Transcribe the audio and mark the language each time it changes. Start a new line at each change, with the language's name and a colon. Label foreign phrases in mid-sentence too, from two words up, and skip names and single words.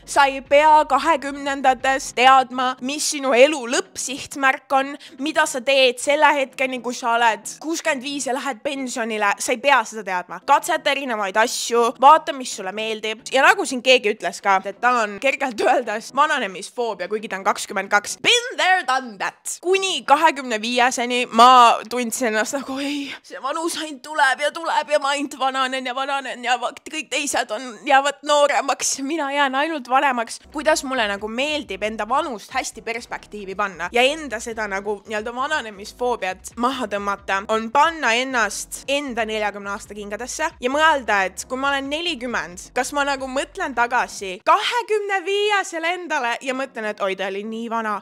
Estonian: Sa ei pea 20-ndates teadma, mis sinu elu lõppsihtmärk on, mida sa teed selle hetkeni, kui sa oled 65 ja lähed pensionile. Sa ei pea seda teadma. Katseta erinevaid asju, vaata, mis sulle meeldib. Ja nagu siin keegi ütles ka, et tal on kergelt öeldes vananemisfoobia, kuigi ta on 22.
English: Been there, done that.
Estonian: Kuni 25-seni ma tundsin ennast nagu, ei, see vanus ainult tuleb ja ma ainult vananen ja kõik teised jäävad nooremaks. Mina jään ainult vanemaks. Kuidas mulle nagu meeldib enda vanust hästi perspektiivi panna ja enda seda nagu nii-öelda vananemisfoobiat maha tõmmata, on panna ennast enda 40 aasta aegadesse ja mõelda, et kui ma olen 40, kas ma nagu mõtlen tagasi 25-sele endale ja mõtlen, et oi, ta oli nii vana.